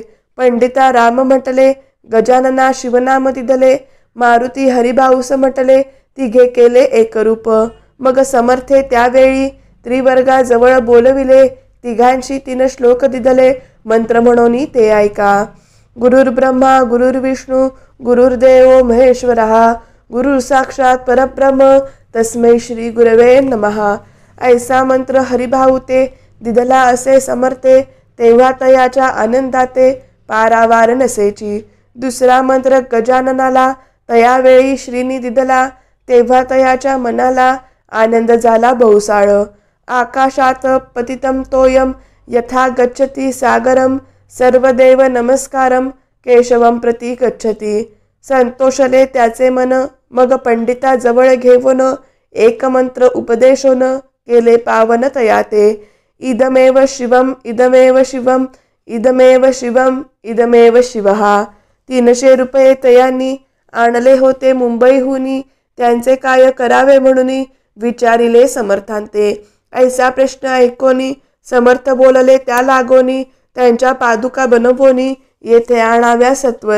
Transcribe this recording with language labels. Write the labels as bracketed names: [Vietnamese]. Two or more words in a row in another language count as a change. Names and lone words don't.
[Marathi] पंडिता राम म्हटले गजानना शिवनाम दिधले. मारुती हरिभाऊस म्हटले तिघे केले एकरूप. मग समर्थे त्यावेळी त्रिवर्गाजवळ बोलविले. तिघांशी 3 श्लोक दिधले मंत्र म्हणून ते ऐका. [Sanskrit] गुरुर्ब्रह्मा गुरुर्विष्णू गुरुर्देव महेश्वरः गुरुर साक्षात परब्रह्म तस्मै श्री गुरवे नमः. [Marathi] ऐसा मंत्र हरिभाऊ ते दिधला असे समर्थे. तेव्हा तयाच्या आनंदाते पारावार नसेची. दुसरा मंत्र गजाननाला तयावेळी श्रीनी दिधला. तेव्हा तयाच्या मनाला आनंद झाला बहुसाळ. [Sanskrit] आकाशात पतितं तोयम यथा गच्छति सागरम. सर्वदेव नमस्कारम केशवम प्रति गच्छति. [Marathi] संतोषले त्याचे मन. मग पंडिता जवळ घेऊन एक मंत्र उपदेशोन केले पावन तयाते. [Sanskrit] इदमेव शिवम इदमेव शिवम इदमेव शिवम इदमेव शिवः. [Marathi] 300 रुपये तयांनी आणले होते मुंबईहुनी. त्यांचे काय करावे म्हणून विचारिले समर्थांते. ऐसा प्रश्न ऐकोनी समर्थ बोलले त्या लागोनी. त्यांच्या पादुका बनवोनी येथे आणाव्या सत्वर.